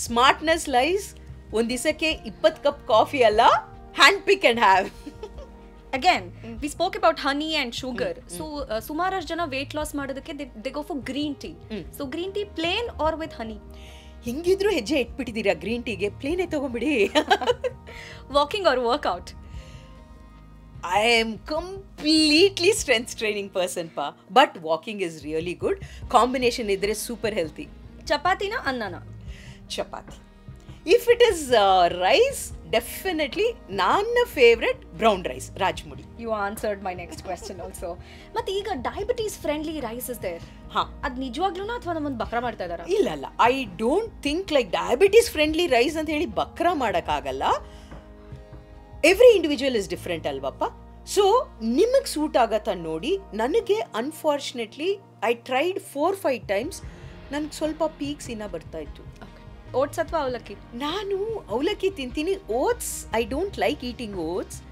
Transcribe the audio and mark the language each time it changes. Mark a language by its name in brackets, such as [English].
[English] Smartness lies [Kannada] ಒಂದ್ ದಿವಸಕ್ಕೆ 20 cup coffee ಅಲ್ಲ, [English] Hand pick and have. Again, we spoke about honey and sugar. So [Kannada] ಸುಮಾರಷ್ಟು ಜನ [English] weight loss ಮಾಡೋದಕ್ಕೆ they go for green tea. So green tea plain or with honey? [Kannada] ಹೆಂಗಿದ್ರು ಹೆಜ್ಜೆ ಇಟ್ಬಿಟ್ಟಿದ್ದೀರಾ green ಟೀಗೆ, ಪ್ಲೇನೇ ತಗೊಂಬಿಡಿ. [English] Walking or workout? I am completely strength training person pa, but walking is really good. Combination idre super healthy. [Kannada] Chapati na annana? [English] Chapati. If it is rice, definitely ನನ್ನ favorite brown rice, rajmudi. You answered my next question also. [Kannada] ಮತ್ತೆ ಈಗ [English] diabetes friendly rice is there. [Kannada] ಅದು ನಿಜವಾಗ್ಲೂನಾ ಅಥವಾ ನಮ್ಮನ್ನ ಬಕ್ರಾ ಮಾಡ್ತಾ ಇದಾರಾ? [English] ಇಲ್ಲ, I don't think like diabetes friendly rice [Kannada] ಅಂತ ಹೇಳಿ ಬಕ್ರಾ ಮಾಡಕ್ಕಾಗಲ್ಲ. [English] every individual is different [Kannada] ಅಲ್ವಪ್ಪ. So ನಿಮಗೆ ಸೂಟ್ ಆಗತ್ತಾ ನೋಡಿ. ನನಗೆ ಅನ್ಫಾರ್ಚುನೇಟ್ಲಿ [English] I tried 4-5 times, [Kannada] ನನಗೆ ಸ್ವಲ್ಪ ಪೀಕ್ಸ್ ಇನ್ನ ಬರ್ತಾ ಇತ್ತು. ಓಟ್ಸ್ ಅಥವಾ ಅವಲಕ್ಕಿ? ನಾನು ಅವಲಕ್ಕಿ ತಿಂತೀನಿ, oats [English] I don't like eating oats.